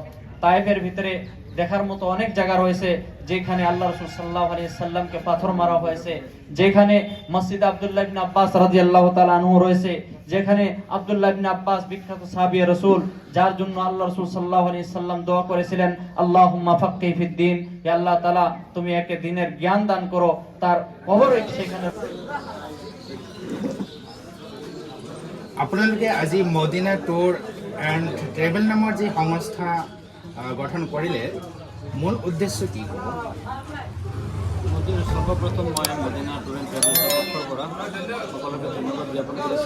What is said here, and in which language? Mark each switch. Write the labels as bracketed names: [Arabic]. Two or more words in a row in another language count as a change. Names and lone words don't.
[Bangla] তায়েফের ভিতরে দেখার মতো অনেক জায়গা রয়েছে, যেখানে আল্লাহ রাসূল সাল্লাল্লাহু আলাইহি সাল্লামকে পাথর মারা হয়েছে, যেখানে মসজিদ আব্দুল্লাহ ইবনে আব্বাস [Arabic] رضي الله تعالى عنه [Bangla] রয়েছে, যেখানে আব্দুল্লাহ ইবনে আব্বাস বিখ্যাত সাহাবী রাসূল, যার জন্য আল্লাহ রাসূল [Arabic] صلى الله عليه سلم [Bangla] দোয়া করেছিলেন, [Arabic] اللهم فقه في الدين, [Bangla] হে আল্লাহ তাআলা তুমি একে দ্বীনের জ্ঞান দান করো। তার কবর সেখানে। [Assamese] আপোনালোকে আজি মদিনা ট্যুৰ এণ্ড ট্ৰেভেল নামৰ যি সংস্থা গঠন কৰিলে, মূল উদ্দেশ্য কি? সর্বপ্রথম মই মদিনা ট্যুৰ এণ্ড ট্ৰেভেলছৰ পক্ষৰ পৰা সকলোকে ধন্যবাদ জ্ঞাপন কৰিছোঁ।